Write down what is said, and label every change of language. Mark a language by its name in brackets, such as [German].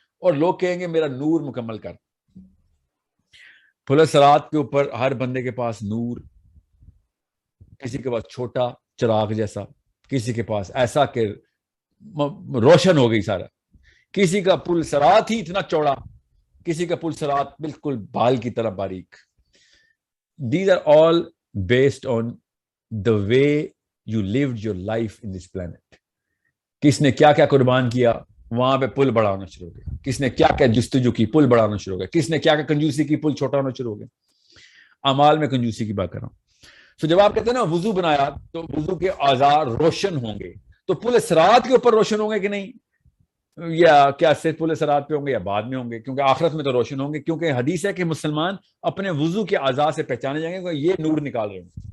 [Urdu] اور لوگ کہیں گے میرا نور مکمل کر. پل صراط کے اوپر ہر بندے کے پاس نور, کسی کے پاس چھوٹا چراغ جیسا, کسی کے پاس ایسا کہ روشن ہو گئی سارا, کسی کا پل صراط ہی اتنا چوڑا, کسی کا پل صراط بالکل بال کی طرح باریک. [English] These are all based on the way you lived your life in this planet. [Urdu] کس نے کیا کیا قربان کیا, وہاں پہ پل بڑا ہونا شروع ہو گیا. کس نے کیا کیا جستجو کی, پل بڑا ہونا شروع ہو گیا. کس نے کیا کیا کنجوسی کی, پل چھوٹا ہونا شروع ہو گیا. اعمال میں کنجوسی کی بات کر رہا ہوں. تو جب آپ کہتے ہیں نا وضو بنایا تو وضو کے اعضاء روشن ہوں گے, تو پل صراط کے اوپر روشن ہوں گے کہ نہیں, یا کیا صرف پل صراط پہ ہوں گے یا بعد میں ہوں گے؟ کیونکہ آخرت میں تو روشن ہوں گے, کیونکہ حدیث ہے کہ مسلمان اپنے وضو کے اعضاء سے پہچانے جائیں گے کہ یہ نور نکال رہے ہیں.